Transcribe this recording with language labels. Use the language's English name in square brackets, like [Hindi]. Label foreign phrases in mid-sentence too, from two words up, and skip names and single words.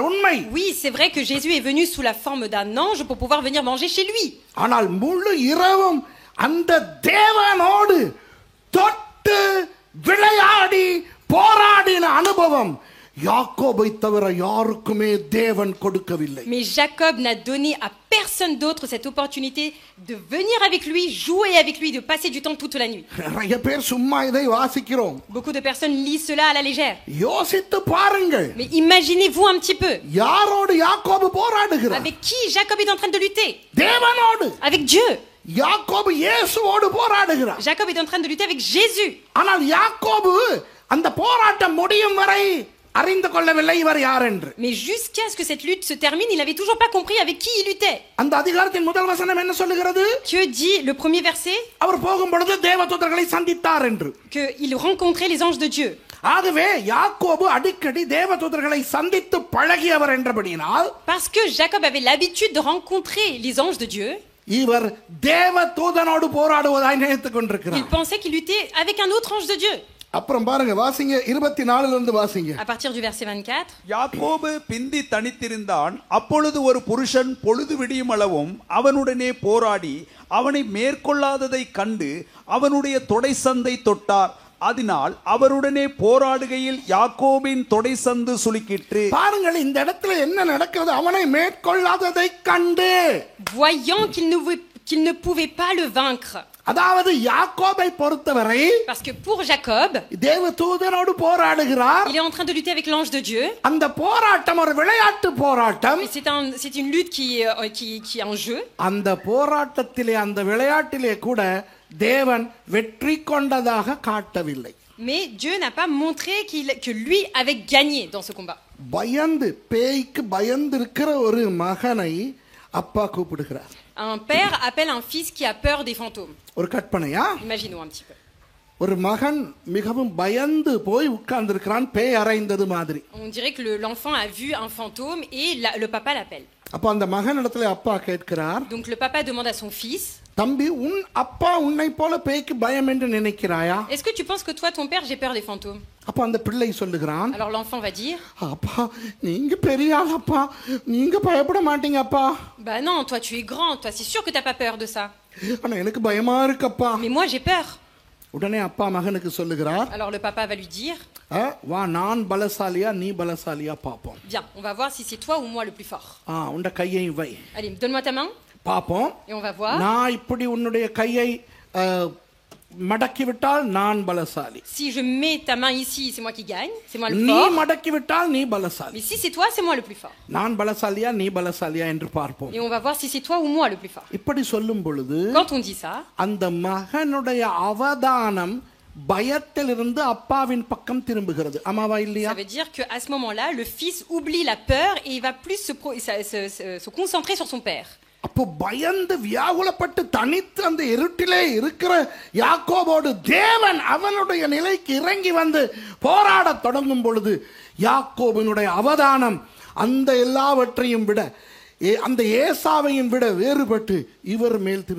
[Tamil] உண்மை. [French] Oui, c'est vrai que Jésus est venu sous la forme d'un ange pour pouvoir venir manger chez lui. [Tamil] ஆனால் முழு இரவும் அந்த தேவனோடு தொட்டு விளையாடி போராடின அனுபவம் யாக்கோபை தவிர யாருக்குமே தேவன் கொடுக்கவில்லை. [French] Mais Jacob n'a donné à personne d'autre cette opportunité de venir avec lui, jouer avec lui, de passer du temps toute la nuit. [Tamil] நிறைய பேர் சும்மா இதை வாசிக்கிறோம். [French] Beaucoup de personnes lisent cela à la légère. [Tamil] யோசித்து பாருங்கள். [French] Mais imaginez-vous un petit peu. [Tamil] யாரோடு யாக்கோபு போராடுகிறார்? [French] Avec qui Jacob est en train de lutter? [Tamil] தேவனோடு. [French] Avec Dieu. [Tamil] யாக்கோபு இயேசுவோடு போராடுகிறார். [French] Jacob est en train de lutter avec Jésus. [Tamil] ஆனால் யாக்கோபு அந்த போராட்டம் முடியும் வரை அறிந்து கொள்ளவில்லை இவர் யார் என்று. [French] Mais jusqu'à ce que cette lutte se termine, il n'avait toujours pas compris avec qui il luttait. [Tamil] அந்த அதிகாரத்தின் முதல் வசனம் என்ன சொல்லுகிறது? [French] Que dit le premier verset? [Tamil] அவர் போகும் பொழுது தேவதூதர்களை சந்தித்தார் என்று. [French] Que il rencontrait les anges de Dieu. [Tamil] ஆகவே யாக்கோபு அடிக்கடி தேவதூதர்களை சந்தித்து பழகியவர் என்றபடியினால், [French] Parce que Jacob avait l'habitude de rencontrer les anges de Dieu, [Tamil] இவர் தேவதூதனோடு போராடுவதாய் நினைத்துக் கொண்டிருக்கிறார். [French] il pensait qu'il luttait avec un autre ange de Dieu. [Tamil] அப்புறம் பாருங்க, வாசிங்க 24 இருந்து வாசிங்க. [French] À partir du verset 24. [Tamil] யாக்கோபு பிந்தி தனித்திருந்தான். அப்பொழுது ஒரு புருஷன் பொழுது விடியும் அளவும் அவனுடனே போராடி அவனை மேற்கொள்ளாததை கண்டு அவனுடைய தொடை சந்தை தொட்டார். அதனால் அவருடனே போராடுகையில் யாக்கோபின் தொடை சந்து சுளுக்கிற்று. பாருங்கள், இந்த இடத்துல என்ன நடக்கிறது? அவனை மேற்கொள்ளாததை கண்டு, [French] Voyant qu'il ne pouvait pas le vaincre. [Tamil] அதாவது யாக்கோபை பொறுத்தவரை, [French] Parce que pour Jacob, [Tamil] தேவதூதனோடு போராடுகிறார். [French] il est en train de lutter avec l'ange de Dieu. [Tamil] அந்த போராட்டம் ஒரு விளையாட்டு போராட்டம். [French] Et c'est une lutte qui est un jeu. [Tamil] அந்த போராட்டத்திலே, அந்த விளையாட்டிலே கூட தேவன் வெற்றி கொண்டதாக காட்டவில்லை. [French] Mais Dieu n'a pas montré que lui avait gagné dans ce combat. [Tamil] பயந்து, பேய்க்கு பயந்து இருக்கிற ஒரு மகனை அப்பா கூப்பிடுகிறார். [French] Un père appelle un fils qui a peur des fantômes. [Tamil] ஒரு கற்பனையா? [French] Imaginons un petit peu. [Tamil] ஒரு மகன் மிகவும் பயந்து போய் உட்கார்ந்து இருக்கிறான், பேய் அறைந்தது மாதிரி. [French] On dirait que l'enfant a vu un fantôme et le papa l'appelle. [Tamil] அப்ப அந்த மகன் இடத்துல அப்பா கேட்கிறார். [French] Donc le papa demande à son fils, [Tamil] தம்பி, உன் அப்பா உன்னை போல பேய்க்கு பயம் என்று நினைக்கிறாயா? [French] est-ce que tu penses que toi ton père j'ai peur des fantômes? [Tamil] அப்ப அந்த பிள்ளை சொல்லுகிறான், [French] Alors l'enfant va dire, [Tamil] அப்பா நீங்க பெரிய ஆள் அப்பா, நீங்க பயப்பட மாட்டீங்க அப்பா. [French] bah non, toi tu es grand, toi c'est sûr que t'as pas peur de ça. [Tamil] ஆனா எனக்கு பயமா இருக்குப்பா. [French] Mais moi j'ai peur. [Tamil] உடனே அப்பா மகனுக்கு சொல்லுகிறார், [French] Alors le papa va lui dire, [Tamil] வா, நான் பலசாலியா நீ பலசாலியா பாப்போம். [French] viens, on va voir si c'est toi ou moi le plus fort. [Tamil] உண்ட கையை வை, [French] Allez, donne-moi ta main [Tamil] பாப்போம். [French] et on va voir. [Tamil] நான் இப்படி உன்னுடைய கையை மடக்கி விட்டால் நான் பலசாலி. [French] Si je mets ta main ici, c'est moi qui gagne, c'est moi le [Tamil] நீ [French] fort. [Tamil] மடக்கி விட்டால் நீ பலசாலி. [French] Mais si c'est toi, c'est moi le plus fort. [Tamil] நான் பலசாலியா நீ பலசாலியா என்று பார்ப்போம். [French] Et on va voir si c'est toi ou moi le plus fort. [Tamil] இப்படி சொல்லும் பொழுது [French] Quand on dit ça, [Tamil] அந்த மகனுடைய அவதானம் பயத்திலிருந்து அப்பாவின் பக்கம் திரும்புகிறது. ஆமாவா இல்லையா? [French] ça veut dire que à ce moment-là, le fils oublie la peur et il va plus se concentrer sur son père. [Tamil] அப்போ பயந்து வியாகுலப்பட்டு தனித்து அந்த இருட்டிலே இருக்கிற யாக்கோபோடு தேவன் அவனுடைய நிலைக்கு இறங்கி வந்து போராடத் தொடங்கும் பொழுது யாக்கோபினுடைய அவதானம் அந்த எல்லாவற்றையும் விட, அந்த ஏசாவையும் விட வேறுபட்டு இவர் மேல் திரும்புகிறது.